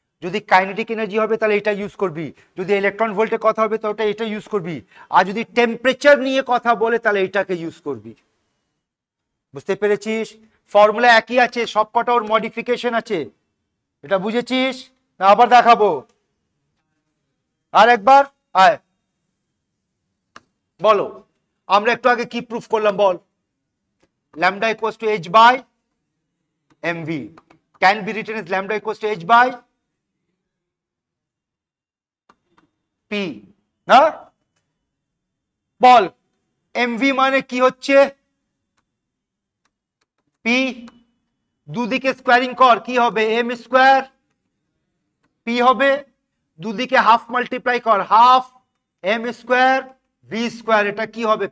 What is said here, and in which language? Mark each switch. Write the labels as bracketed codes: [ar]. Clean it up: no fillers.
[bn] যদি kinetic energy হবে তাহলে এটা ইউজ করবি, যদি ইলেকট্রন ভোল্টের কথা হবে তাহলে এটা ইউজ করবি, আর যদি টেম্পারেচার নিয়ে কথা বলে তাহলে এটাকে ইউজ করবি, বুঝতে পেরেছিস? ফর্মুলা একই আছে, সবকটা ওর মডিফিকেশন আছে, এটা বুঝেছিস? না আবার দেখাবো? আর একবার আয়, বলো আমরা একটু আগে কি প্রুফ করলাম বল? [en] lambda equals to h by mv can be written as lambda equals to h by p, না? [bn] বল mv মানে কি হচ্ছে? p, দুদিকে স্কোয়ারিং কর, কি হবে? m স্কোয়ার p হবে, দুদিকে হাফ মাল্টিপ্লাই কর, half m square v square, এটা কি হবে?